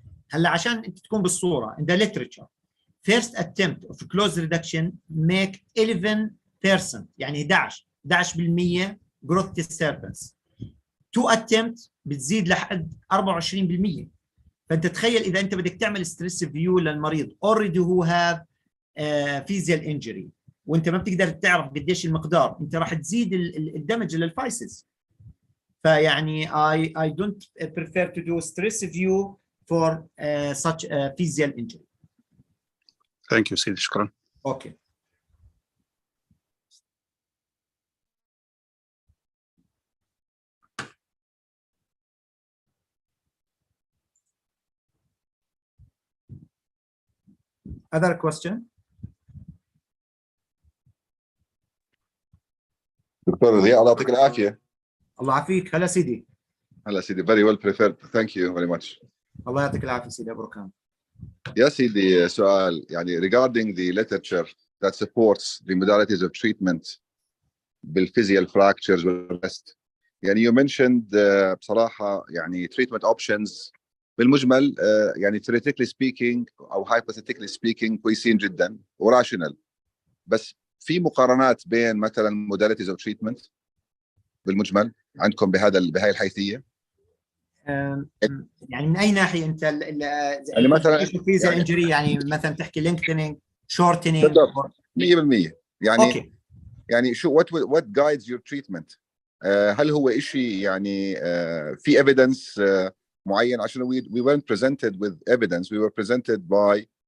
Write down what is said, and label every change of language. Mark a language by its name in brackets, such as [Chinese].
[Arabic] هلا عشان انت تكون بالصوره [English] in the literature first attempt of close reduction make 11%، يعني 11% growth disturbance. two attempt [Arabic] بتزيد لحد 24%. فانت تخيل اذا انت بدك تعمل ستريس فيو للمريض [English] already who have physeal injury [Arabic] وانت ما بتقدر تعرف قديش المقدار، انت راح تزيد الدمج للفايسز. [English] فيعني I don't prefer to do stress view for such a physeal injury. Thank you [Arabic] سيدي، شكرا. [English] Okay. Other question? [Arabic] دكتور ضياء الله يعطيك العافية. الله يعافيك. هلا سيدي. هلا سيدي. [English] Very well prepared. Thank you very much. [Arabic] الله يعطيك العافية سيدي أبو ركان. يا سيدي سؤال يعني [English] regarding the literature that supports the modalities of treatment بالphyseal fractures والrest. [Arabic] يعني [English] you mentioned [Arabic] بصراحة يعني treatment options بالمجمل يعني [English] theoretically speaking [Arabic] أو [English] hypothetically speaking [Arabic] كويسين جدا وراشنال، بس في مقارنات بين مثلا modalities of treatment بالمجمل عندكم بهاي الحيثية؟ يعني من اي ناحيه انت يعني مثلا [English] physeal injury يعني مثلا تحكي lengthening shortening [Arabic] 100%. يعني اوكي يعني شو [English] what guides your treatment؟ [Arabic] هل هو إشي يعني في [English] evidence معين؟ عشان we weren't presented with evidence, we were presented by.